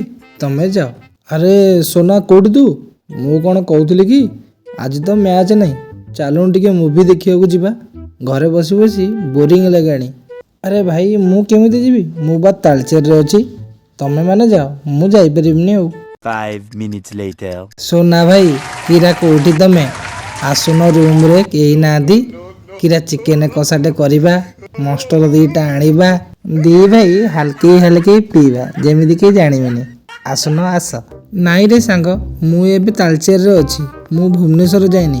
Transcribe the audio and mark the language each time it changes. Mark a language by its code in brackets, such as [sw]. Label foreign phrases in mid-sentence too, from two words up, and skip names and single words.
[or] ତମେ ଯାଅ। ଆରେ सोना କୋଉଠି ତୁ? ମୁଁ କ'ଣ କହୁଥିଲି କି ଆଜି ତ ମ୍ୟାଚ୍ ନାହିଁ, ଚାଲୁନ ଟିକେ ମୁଭି ଦେଖିବାକୁ ଯିବା। ଘରେ ବସି ବସି ବୋରିଂ ଲାଗିଲାଣି। ଆରେ ଭାଇ ମୁଁ କେମିତି ଯିବି? ମୁଁ ବା ତାଳଚେରରେ ଅଛି, ତମେ ମାନେ ଯାଅ, ମୁଁ ଯାଇପାରିବିନି ଆଉ। [en] 5 minutes later. [or] सोना भाई କିରା କୋଉଠି ତମେ? ଆସୁନ ରୁମ୍ରେ କେହି ନାହାନ୍ତି, କିରା ଚିକେନ କଷାଟେ କରିବା, ମଷ୍ଟର ଦୁଇଟା ଆଣିବା, ଦି ଭାଇ ହାଲକେଇ ହାଲକେଇ ପିଇବା, ଯେମିତି କେହି ଜାଣିବେନି। ଆସୁନ ଆସ। ନାଇଁ ରେ ସାଙ୍ଗ, ମୁଁ ଏବେ ତାଳଚେରରେ ଅଛି, ମୁଁ ଭୁବନେଶ୍ୱର ଯାଇନି।